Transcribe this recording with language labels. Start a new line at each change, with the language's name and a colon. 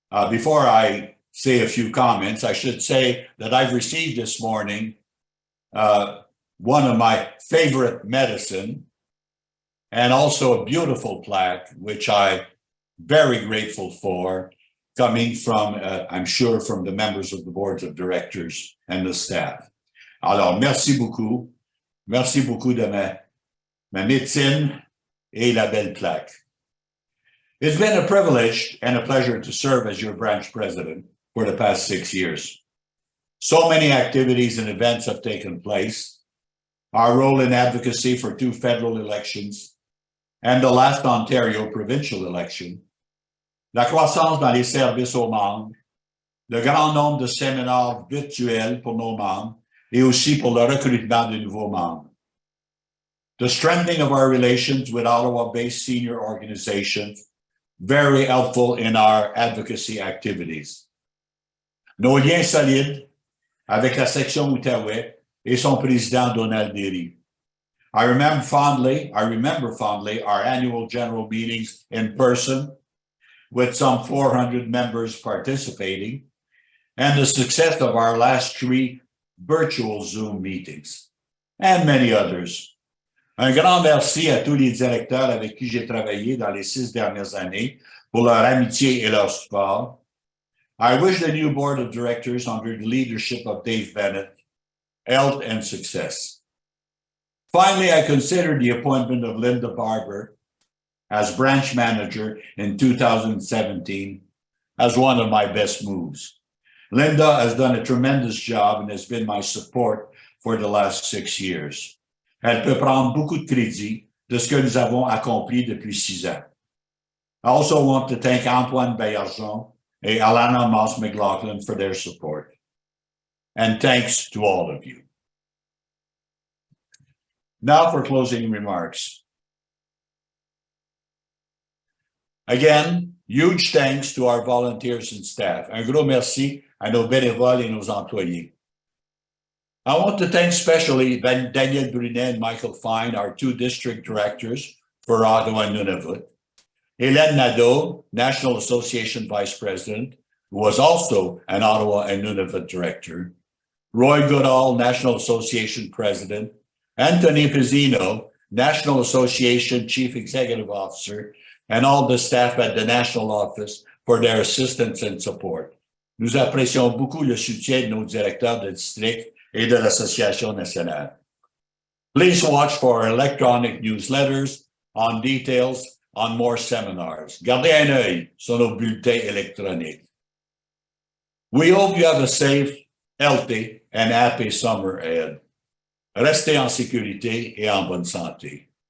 English: Before I say a few comments, I should say that I've received this morning one of my favorite medicine and also a beautiful plaque, which I'm very grateful for, coming from, I'm sure, from the members of the boards of directors and the staff.
French: Alors, merci beaucoup. Merci beaucoup de ma médecine et la belle plaque.
English: It's been a privilege and a pleasure to serve as your branch president for the past 6 years. So many activities and events have taken place. Our role in advocacy for 2 federal elections and the last Ontario provincial election,
French: la croissance dans les services aux membres, le grand nombre de séminaires virtuels pour nos membres et aussi pour le recrutement de nouveaux membres.
English: The strengthening of our relations with Ottawa-based senior organizations, very helpful in our advocacy activities.
French: Nos liens solides avec la section Outaouais et son président Donald Derry.
English: I remember fondly our annual general meetings in person with some 400 members participating, and the success of our last 3 virtual Zoom meetings, and many others.
French: Un grand merci à tous les directeurs avec qui j'ai travaillé dans les 6 dernières années pour leur amitié et leur support.
English: I wish the new board of directors under the leadership of Dave Bennett health and success. Finally, I consider the appointment of Linda Barber as branch manager in 2017 as one of my best moves. Linda has done a tremendous job and has been my support for the last 6 years.
French: Elle peut prendre beaucoup de crédit de ce que nous avons accompli depuis 6 ans.
English: I also want to thank Antoine Baillargeon and Alana Moss-McLaughlin for their support. And thanks to all of you. Now for closing remarks. Again, huge thanks to our volunteers and staff.
French: Un gros merci à nos bénévoles et nos employés.
English: I want to thank especially Daniel Brunet and Michael Fine, our 2 district directors for Ottawa and Nunavut. Hélène Nadeau, National Association Vice President, who was also an Ottawa and Nunavut director. Roy Goodall, National Association President. Anthony Pizzino, National Association Chief Executive Officer, and all the staff at the National Office for their assistance and support.
French: Nous apprécions beaucoup le soutien de nos directeurs de district et de l'Association nationale.
English: Please watch for our electronic newsletters on details on more seminars.
French: Gardez un œil sur nos bulletins électroniques.
English: We hope you have a safe, healthy, and happy summer ahead.
French: Restez en sécurité et en bonne santé.